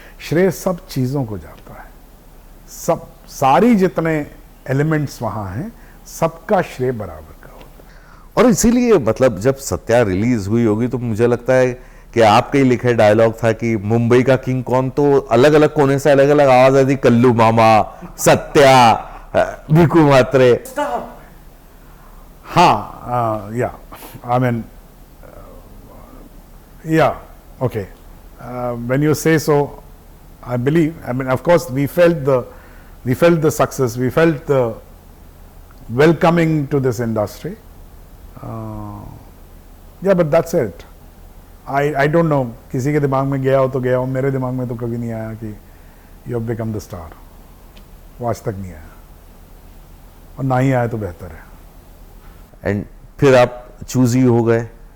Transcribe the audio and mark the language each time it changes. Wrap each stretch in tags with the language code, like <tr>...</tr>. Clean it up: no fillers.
<hi>श्रेय सब चीजों को जाता है. सब सारी जितने एलिमेंट्स वहां हैं, सबका श्रेय बराबर का होता है. और इसीलिए मतलब जब सत्या रिलीज हुई होगी तो मुझे लगता है कि आपके ही लिखे डायलॉग था कि मुंबई का किंग कौन, तो अलग अलग कोने से अलग अलग आवाज आती, कल्लू मामा, सत्या, भीकू मात्रे.</hi> <en>हाँ, yeah I mean, yeah okay, when you say so, I believe, I mean, of course, we felt the success, we felt the welcoming to this industry. Yeah, but that's it. I don't know,</en> <hi>किसी के दिमाग में गया हो तो गया हो, मेरे दिमाग में तो कभी नहीं आया कि</hi> <en>you have become the star.</en> <hi>वो आज तक नहीं आया, और ना ही आया तो बेहतर है. एंड फिर आप चूजी हो गए?</hi>